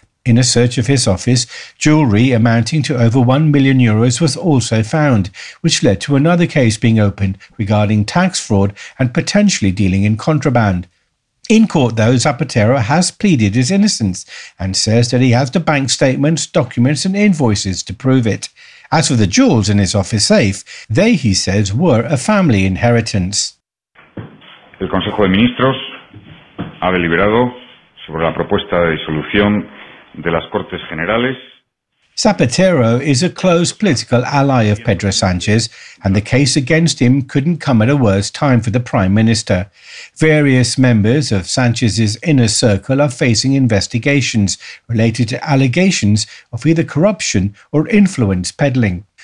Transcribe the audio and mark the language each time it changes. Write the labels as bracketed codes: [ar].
[en] In a search of his office, jewellery amounting to over 1 million euros was also found, which led to another case being opened regarding tax fraud and potentially dealing in contraband. In court, though, Zapatero has pleaded his innocence and says that he has the bank statements, documents and invoices to prove it. As for the jewels in his office safe, they, he says, were a family inheritance. [es] El Consejo de Ministros ha deliberado sobre la propuesta de disolución de las Cortes Generales. [en] Zapatero is a close political ally of Pedro Sánchez, and the case against him couldn't come at a worse time for the Prime Minister. Various members of Sánchez's inner circle are facing investigations related to allegations of either corruption or influence peddling.